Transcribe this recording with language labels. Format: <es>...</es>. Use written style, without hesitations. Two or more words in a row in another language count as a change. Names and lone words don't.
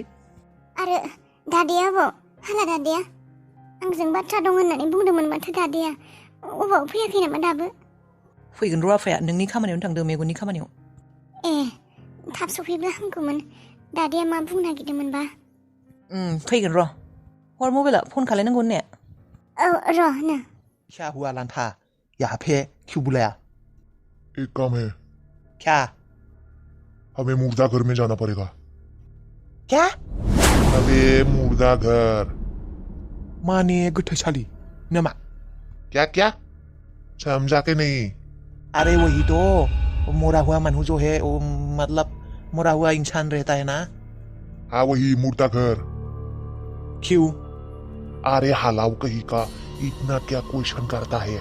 <brx>आरो दादाया अबाव हाला दादाया आंजों बाथ्रा दं होननानै बुंदोंमोन माथो दादाया अबाव फैयाखै नामा दाबो फैगोन र' आफाया नोंनि खामानियावनो थांदों मेगननि खामानियाव ए थाब सफैब्ला हामगौमोन दादाया मा बुंनो नागिरदोंमोनबा फैगोन र' हर मबाइला फन खालायनांगौ होननाया औ र' नो</brx> <hi>क्या हुआ लांथा यहाँ पे क्यों बुलाया? एक काम है। क्या? हमें मुर्दा घर में जाना पड़ेगा। क्या? अबे मुर्दा घर।</hi> <brx>माने गोथैसालि नामा?</brx> <hi>क्या क्या समझा के नहीं? अरे वही तो मरा हुआ मनहू जो है वो मतलब मरा हुआ इंसान रहता है ना। हाँ वही मुर्दा घर। क्यों? अरे हलाव कहीं का इतना क्या क्वेश्चन करता है?</hi>